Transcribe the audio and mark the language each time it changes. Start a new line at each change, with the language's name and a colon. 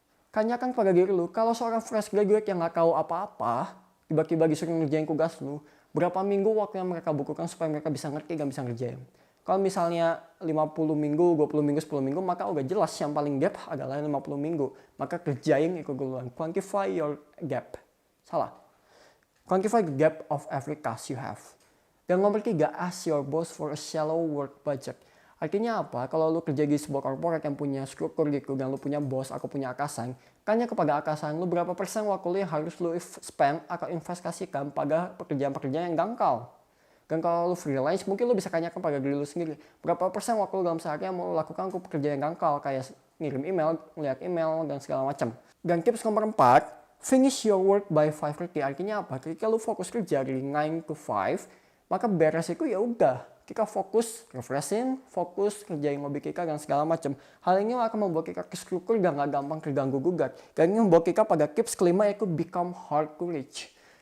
Indonesian: Tanyakan pada diri lu, kalau seorang fresh graduate yang nggak tahu apa-apa, tiba-tiba disuruh ngerjain tugas lu, berapa minggu waktu yang mereka bukukan supaya mereka bisa ngerti dan bisa ngerjain. Kalau misalnya 50 minggu, 20 minggu, 10 minggu, maka udah jelas yang paling gap adalah 50 minggu. Maka kerjain itu duluan.
English: Quantify your gap.
Indonesian: Salah.
English: Quantify the gap of every task you have.
Indonesian: Dan nomor 3,
English: ask your boss for a shallow work budget.
Indonesian: Artinya apa? Kalau lu kerja di sebuah corporate yang punya struktur gitu dan lu punya bos atau punya atasan, tanya kepada atasan lu berapa persen waktu lu yang harus lu spend atau investasikan pada pekerjaan-pekerjaan yang dangkal. Dan kalau lu freelance, mungkin lu bisa tanyakan pada diri lu sendiri, berapa persen waktu lu dalam sehari yang mau lu lakukan untuk pekerjaan yang dangkal, kayak ngirim email, ngeliat email, dan segala macam. Dan tips nomor 4,
English: finish your work by 5:30.
Indonesian: Artinya apa? Ketika lu fokus kerja dari 9 to 5, maka beres itu ya udah. Kita fokus refreshing, fokus kerjain hobi kita dan segala macam. Hal ini akan membuat kita kestruktur dan gak gampang terganggu gugat. Dan ini membawa kita pada tips kelima, yaitu
English: become hard to reach.